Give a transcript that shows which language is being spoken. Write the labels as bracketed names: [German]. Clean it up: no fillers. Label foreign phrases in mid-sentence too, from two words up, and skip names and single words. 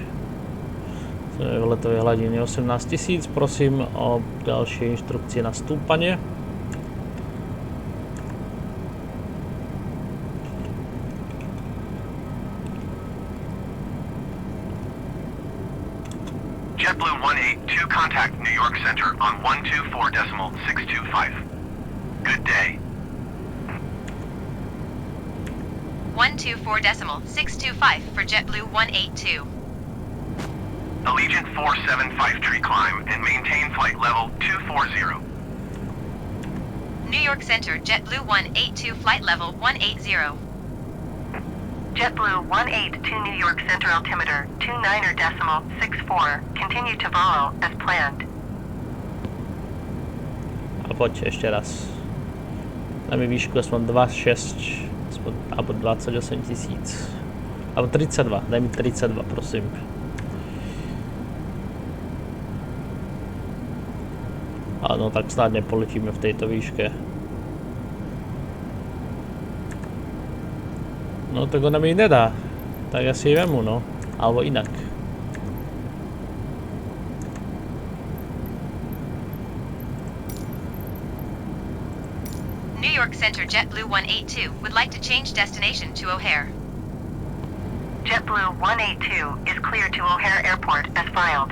[Slovak] V letovej hladine 18 000, prosím o ďalšie inštrukcie na stúpanie. [English] JetBlue 182, contact New York Center on 124.625. Good day. 124.625 for JetBlue 182. Allegiant 475 tree climb and maintain flight level 240. New York Center, JetBlue 182 flight level 180. JetBlue 182 New York Center altimeter 29.64. Continue to follow as planned. [Slovak] A poďte ešte raz. Daj mi výšku aspoň 2,6 alebo 28 000. Alebo 32, daj mi 32, prosím. Áno, tak snad nepoletíme v tejto výške. No tak ona mi nedá. Tak ja si vemu, no. Alebo inak. [English] New York Center JetBlue 182 would like to change destination to O'Hare. JetBlue 182 is cleared to O'Hare Airport as filed.